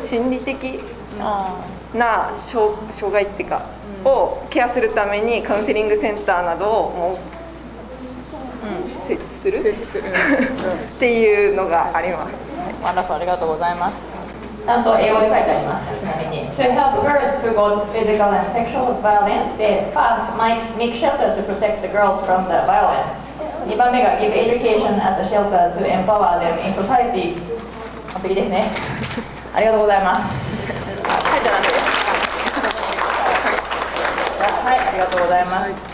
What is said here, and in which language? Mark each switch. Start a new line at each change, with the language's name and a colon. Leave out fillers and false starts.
Japanese: 理的な障害っていうか、をケアするためにカウンセリングセンターなどを設置するっていうのがあります。ワンダフル、ありがとうございます。ちゃんと英語で書いてあります。
English: ちなみに To help girls prevent physical and sexual violence, they first might make shelters to protect the girls from the violence.
Japanese: 2番目が
English: Give education at the shelter to empower them in society.
Japanese: 完璧ですね。ありがとうございます。書いてなくて。はい、ありがとうございます。